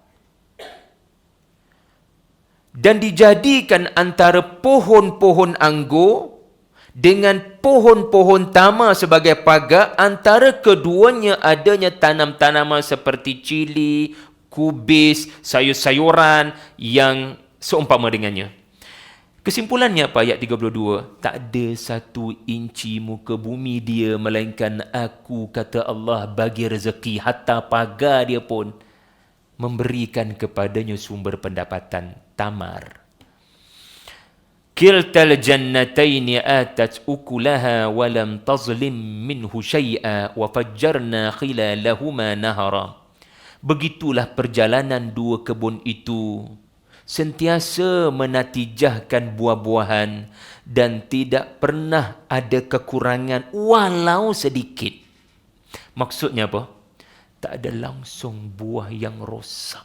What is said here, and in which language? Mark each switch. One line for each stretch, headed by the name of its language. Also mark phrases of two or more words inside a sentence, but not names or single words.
Malay: Dan dijadikan antara pohon-pohon anggur dengan pohon-pohon tamar sebagai pagar, antara keduanya adanya tanam-tanaman seperti cili, kubis, sayur-sayuran yang seumpama dengannya. Kesimpulannya apa ayat 32? Tak ada satu inci muka bumi dia melainkan aku, kata Allah, bagi rezeki, hatta pagar dia pun memberikan kepadanya sumber pendapatan, tamar.
Arabic: كِلْتَا الْجَنَّتَيْنِ آتَتْ أُكُلَهَا وَلَمْ تَظْلِمْ مِنْهُ شَيْئًا وَفَجَّرْنَا خِلَالَهُمَا نَهَرًا.
Malay: Begitulah perjalanan dua kebun itu, sentiasa menatijahkan buah-buahan dan tidak pernah ada kekurangan walau sedikit. Maksudnya apa? Tak ada langsung buah yang rosak.